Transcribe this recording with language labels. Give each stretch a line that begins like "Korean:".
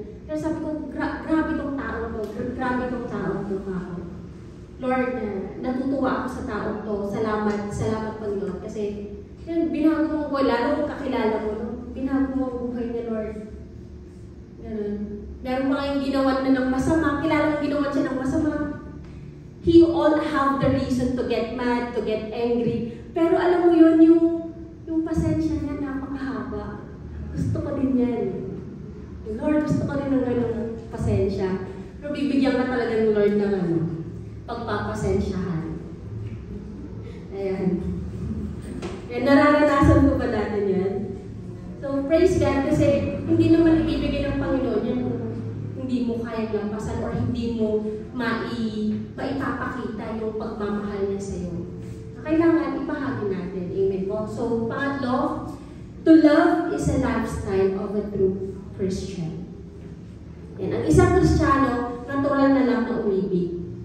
Filipino: Kaya sabi ko, grabe tong tao to, grabe tong tao to ako. Lord, natutuwa ako sa tao to, salamat Panginoon. Kasi, yun, binago mo ko, lalo kung kakilala mo, no? Binago mo ang buhay ni Lord. Ganun. Meron pa kayong ginawan na ng masama, kilala mong ginawan siya ng masama.
English: He all have the reason to get mad, to get angry.
Filipino: Pero alam mo yun, yung pasensya niya napakahaba. Gusto ko din yan. Lord, gusto ko rin ng ganung pasensya. Pero bibigyan ka talaga ng Lord ng pagpapasensyahan. Ayan. Yan, nararanasan ko ba natin yan? So, praise God kasi hindi naman ibibigay ng Panginoon yan kung hindi mo kayang lampasan or hindi mo maipapakita yung pagmamahal niya sa iyo. Kailangan ibahagi natin. Amen po.
English: So,
Filipino: pangatlo,
English: to love is a lifestyle of a true Christian.
Filipino: Yan. Ang isang Kristiyano, natural na lang na umibig.